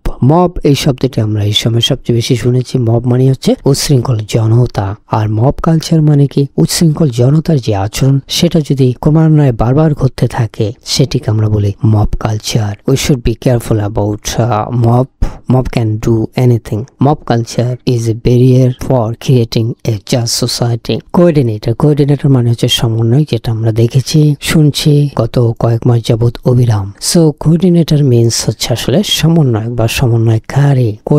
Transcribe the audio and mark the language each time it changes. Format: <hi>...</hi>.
<bn>Mob এই শব্দটি আমরা এই সময় সবচেয়ে বেশি শুনেছি। মব মানে হচ্ছে উচ্ছৃঙ্খল জনতা, আর মব কালচার মানে কি? উচ্ছৃঙ্খল জনতার যে আচরণ সেটা যদি ক্রমান্বয়ে বারবার ঘটতে থাকে সেটিকে আমরা বলি mob culture.</bn> <en>We should be careful about mob can do anything. Mob culture is a barrier for creating a just society.</en> <bn>Coordinator মানে হচ্ছে সমন্বয়, যেটা আমরা দেখেছি শুনছি গত কয়েক মাস যাবত অবিরাম। সো কোঅর্ডিনেটর মিন্স হচ্ছে আসলে সমন্বয় বা সমন্বয়কারী।</bn>